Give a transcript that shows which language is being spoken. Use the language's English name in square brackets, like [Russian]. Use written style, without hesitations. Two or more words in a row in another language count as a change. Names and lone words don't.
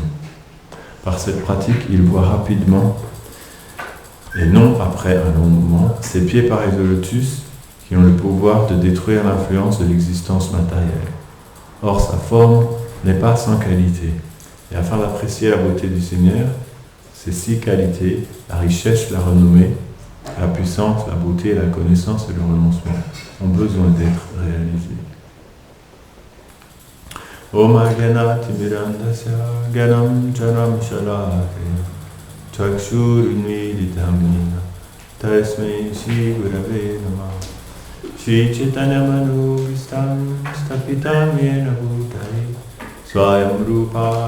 [French] Par cette pratique, ils voient rapidement, et non après un long moment, ces pieds pareils de lotus qui ont le pouvoir de détruire l'influence de l'existence matérielle. Or, sa forme n'est pas sans qualité. Et afin d'apprécier la beauté du Seigneur, ces 6 qualités, la richesse, la renommée, la puissance, la beauté, la connaissance et le renoncement, ont besoin d'être réalisés. [Sanskrit] Om Agyanati Mirandasya Gyanam Janam Shalakaya Chakshur Unviditamina Tasmai Shri Gurave Namah Shri Chaitanya Manubhistam Stapitam Yena Bhutale Swayam Rupa